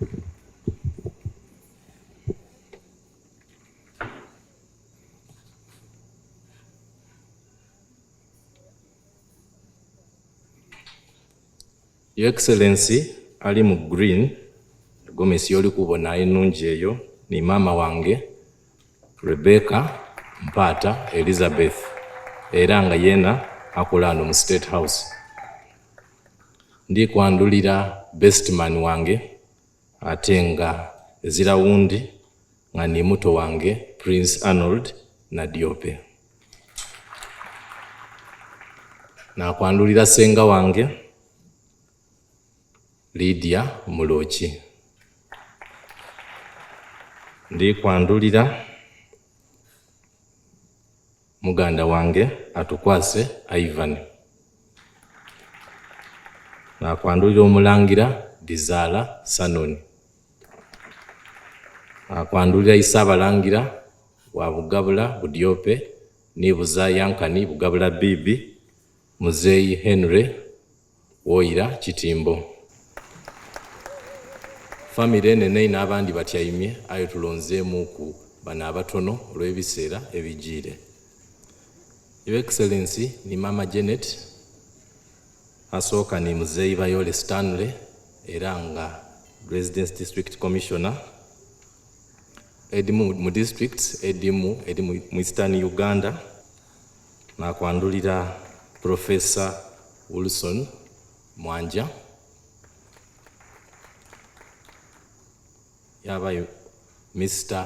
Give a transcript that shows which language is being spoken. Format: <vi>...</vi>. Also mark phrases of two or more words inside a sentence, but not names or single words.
<en>Your Excellency,</en> <xog>ali mu green, gomesi yoli kubona enungi eyo, ni maama wange, Rebecca Mpata Elizabeth, era nga yena akola ano mu State House. Ndi kwandulira</xog> <en>best man</en> <xog>wange, ate nga ezira wundi, nga ni muto wange, Prince Arnold Nadiope. Na kwandulira senga wange, Lydia Mulochi. Ndi kwandulira muganda wange atukwase Ivan. Na kwandulira omulangira Dizala Sanoni. Na kwandulira Isabalangira wa Bugabula Budiope ni Buzayankani Bugabula Bibi Muzeyi Henry Woira Kitimbo. Famire enene n'abandi batyaimye ayo tulonzeemu ku bano abatono olw'ebiseera ebigiire.</xog> <en>Your Excellency,</en> <xog>ni Mama Janet, asooka ni Muzeeyi Bayole Stanley era nga</xog> <en>Residence District Commissioner</en> <xog>edimu mu districts edimu mu Eastern Uganda, na kwandulira Professor Wilson Mwanja, yabayo Mr.</xog>